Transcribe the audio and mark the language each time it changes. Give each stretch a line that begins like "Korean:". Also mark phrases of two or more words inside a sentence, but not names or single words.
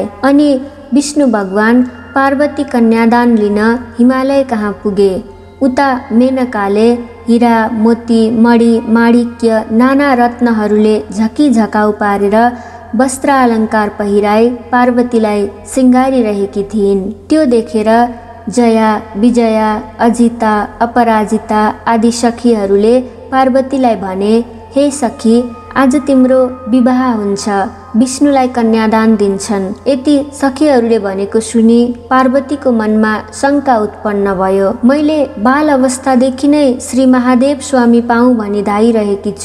Nepali: अनि विष्णु भगवान पार्वती कन्यादान लिन हिमालय कहाँ पुगे। उता मेनकाले हिरा, मोती, मणि, माणिक्य, नाना रत्नहरूले झकिझकाउ पारेर वस्त्र अलङ्कार पहिराई पार्वतीलाई सिँगारिरहेकी थिइन्। त्यो देखेर जया, विजया, अजिता, अपराजिता आदि सखीहरूले पार्वतीलाई भने, हे सखी, आज तिम्रो विवाह हुन्छ, विष्णुलाई कन्यादान दिन्छन्। यति सखीहरूले भनेको सुनि पार्वतीको मनमा शङ्का उत्पन्न भयो। मैले बाल अवस्थादेखि नै श्री महादेव स्वामी पाऊँ भनी धाइरहेकी छु।